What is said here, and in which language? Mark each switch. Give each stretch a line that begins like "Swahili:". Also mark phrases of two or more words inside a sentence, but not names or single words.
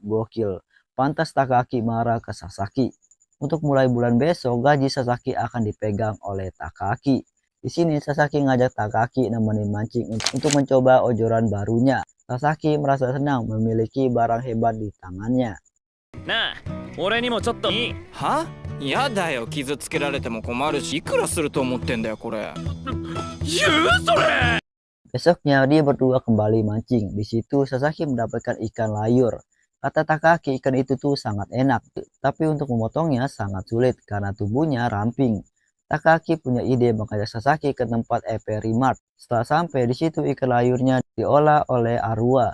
Indonesian: Gokil. Pantas Takaaki marah ke Sasaki. Untuk mulai bulan besok, gaji Sasaki akan dipegang oleh Takaaki. Di sini Sasaki ngajak Takaaki nemenin mancing untuk mencoba ojoran barunya. Sasaki merasa senang memiliki barang hebat di tangannya.
Japanese: なあ、俺にもちょっといい？は？やだよ、傷つけられても困るし、いくらすると思ってんだよこれ。言うそれ！
Indonesian: Besoknya dia berdua kembali mancing. Di situ Sasaki mendapatkan ikan layur. Kata Takaaki ikan itu tuh sangat enak, tapi untuk memotongnya sangat sulit karena tubuhnya ramping. Takaaki punya ide mengajak Sasaki ke tempat Eperi Mart. Setelah sampai di situ ikan layurnya diolah oleh Arua.